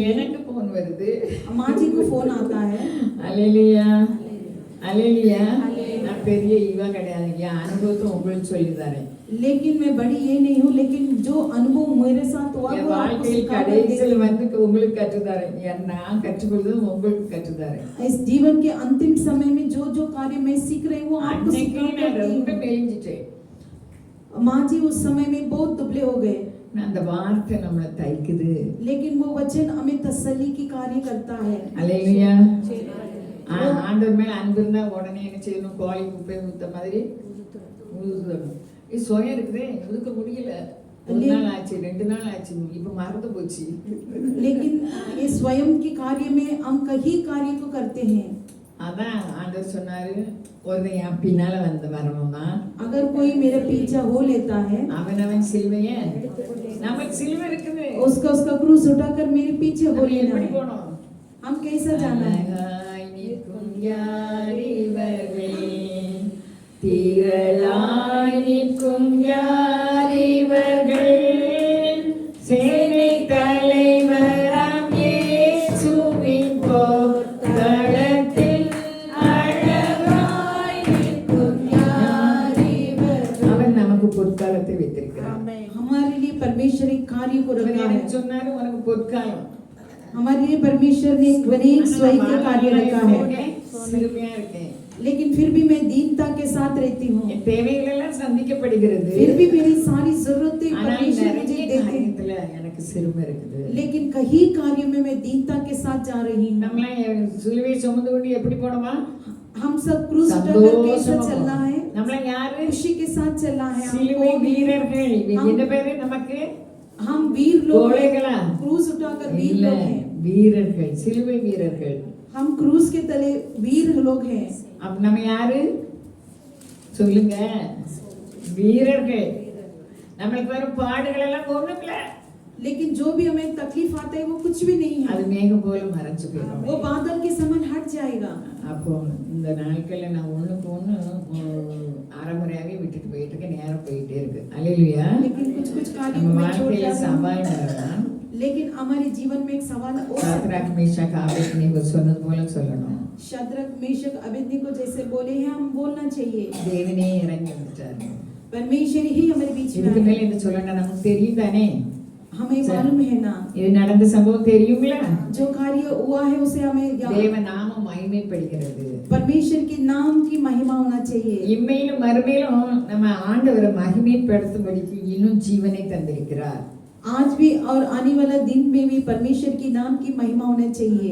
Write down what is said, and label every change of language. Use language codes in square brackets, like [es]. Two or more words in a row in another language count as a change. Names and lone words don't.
[ta] எனக்கு போன் வருது. [hi] माँ जी को फोन आता है। [ta] அல்லேலூயா அல்லேலூயா. நான் பெரிய இவ கிடையாது, என் அனுபவத்தை உங்களுக்கு சொல்லி தரேன். [hi] लेकिन मैं बड़ी ये नहीं हूँ, लेकिन जो अनुभव मेरे साथ हुआ [ta] என் [hi] वो आपको [ta] வாழ்க்கையில் [hi] सिखा कर [ta] கடைசியில் [hi] देंगे। [ta] வந்து உங்களுக்கு கற்றுத்தரேன். நான் கற்றுக்கொள்வது உங்களுக்கு கற்றுத்தரேன். [hi] इस जीवन के अंतिम समय में जो जो कार्य मैं सीख रही हूँ आपको [ta] அன்னைக்கு [hi] सिखा [ta] நான் [hi] कर [ta] ரொம்ப [hi] दी। [ta] மெலிஞ்சிட்டேன். [hi] माँ जी उस समय में बहुत दुबले हो गए, [ta] அந்த வார்த்தை நம்மளை தைக்குது. [hi] लेकिन वो वचन हमें तसल्ली की कार्य करता है। [ta] அல்லேலூயா. ஆண்டவர் மேல அன்பு இருந்தா உடனே என்ன செய்யணும்? கோழி குப்பை ஊத்த மாதிரி ஊதுறணும். இது சுயம் இருக்குதே, ஒதுக்க முடியல. ஒரு நாள் ஆச்சு, 2 நாள் ஆச்சு, இப்ப மறந்து போச்சு. [hi] लेकिन ये स्वयं के कार्य में हम कई कार्य को करते हैं। [ta] அதான் ஆண்டவர் சொன்னாரு, ஒரு என் பின்னால வந்து வரணும்னா [hi] अगर कोई मेरे पीछा हो लेता है, [ta] அவன் சிலுவைய, நமக்கு சிலுவை இருக்குது, [hi] उसका क्रूस उठाकर मेरे पीछे हो [ta] நம்ம [hi] लेना [ta] எப்படி [hi] है। [ta] போனோம்? [hi] हम कैसा जाना है? [ta] அழகாய் நிற்கும் யாரிவர்களே, திரளாய் நிற்கும் யாரிவர்கள், சேனை தலைவராம் இயேசுவின் போர்க்களத்தில் அழகாய் நிற்கும் யாரிவர்கள். அவன் நமக்கு பொற்காலத்தை வைத்திருக்கிறான். [hi] हमारे लिए परमेश्वर एक कार्य को [ta] அவர் [hi] रखा है। [ta] எனக்கு சொன்னாரு, உனக்கு பொற்காலம். [hi] हमारे लिए परमेश्वर ने एक स्वयं का कार्य रखा है, [ta] சிறுமையா இருக்கேன், [hi] लेकिन फिर भी मैं दीनता के साथ रहती हूँ। [ta] என் தேவைகள் எல்லாம் சந்திக்கப்படுகிறது. [hi] फिर भी मेरी सारी जरूरतें [ta] ஆனால் [hi] परमेश्वर [ta] நிறைய [hi] मुझे देते हैं। [ta] காரியத்துல எனக்கு சிறுமை இருக்குது. [hi] लेकिन कई कार्यों में मैं दीनता के साथ जा रही हूँ. [ta] நம்மளாம் சிலுவை சுமந்து கொண்டு எப்படி போனோமா? [hi] हम सब क्रूस उठाकर कैसे [ta] சந்தோஷமா [hi] चलना है? [ta] நம்மளாம் யாரு? [hi] खुशी के साथ चलना है. [ta] சிலுவை வீரர்கள். என்ன பேரு நமக்கு? [hi] हम वीर लोग हैं. [ta] கோழைகளா? [hi] क्रूस उठाकर वीर [ta] இல்ல, [hi] लोग हैं. [ta] வீரர்கள், சிலுவை வீரர்கள். [hi] हम क्रूस के तले वीर लोग हैं. [ta] அப்ப நம்ம யாரு சொல்லுங்க? வீரர்கள். நம்மளுக்கு வரும் பாடுகள் எல்லாம் ஒண்ணுமில்ல. [hi] लेकिन जो भी हमें तकलीफ आता है वो कुछ भी नहीं है. [ta] அது மேகம் போல மறைஞ்சு போயிடும். [hi] वो बादल के समान हट जाएगा. [ta] அப்போ இந்த நாட்கள்ல நான் ஒண்ணுக்கு ஒண்ணு அரைமுறையாவே விட்டுட்டு போயிட்டு இருக்க, நேரம் போயிட்டே இருக்கு. அல்லேலூயா. [hi] लेकिन कुछ कुछ कार्यों [ta] நம்ம [hi] में छोड़ [ta] வாழ்க்கையில [hi] जाते हैं. [ta] சவால் வரலாம். [hi] लेकिन हमारे जीवन में एक सवाल हो सकता [ta] சாத்ராக் மேஷாக் ஆபேத்நேகோ சொன்னது போல சொல்லணும். [hi] है. शद्रक मेशक अबेदनीगो जैसे बोले हैं हम बोलना चाहिए. [ta] தேவனே இறங்கி வந்துட்டாரு. [hi] परमेश्वर ही हमारे बीच में [ta] இதுக்கு [hi] है. [ta] மேல இந்த சொல்லணும் நமக்கு தெரியும் தானே? [hi] हमें मालूम है ना [ta] இது நடந்த சம்பவம் தெரியுங்களா? [hi] जो कार्य हुआ है उसे हमें [ta] தேவ நாமம் மகிமைப்படுகிறது. [hi] परमेश्वर के नाम की महिमा होना चाहिए. [ta] இம்மையிலும் மறுமையிலும் நம்ம ஆண்டவரை மகிமைப்படுத்தும்படிக்கு இன்னும் ஜீவனை தந்திருக்கிறார். [hi] आज भी और आने वाला दिन में भी परमेश्वर की नाम की महिमा होना चाहिए.